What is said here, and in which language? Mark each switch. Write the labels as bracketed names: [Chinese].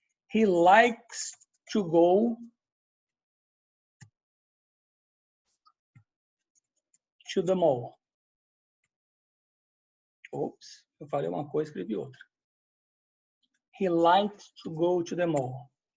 [English] He likes to go to the mall. [Portuguese] Ops, eu falei uma coisa, escrevi outra. [English] He likes to go to the mall.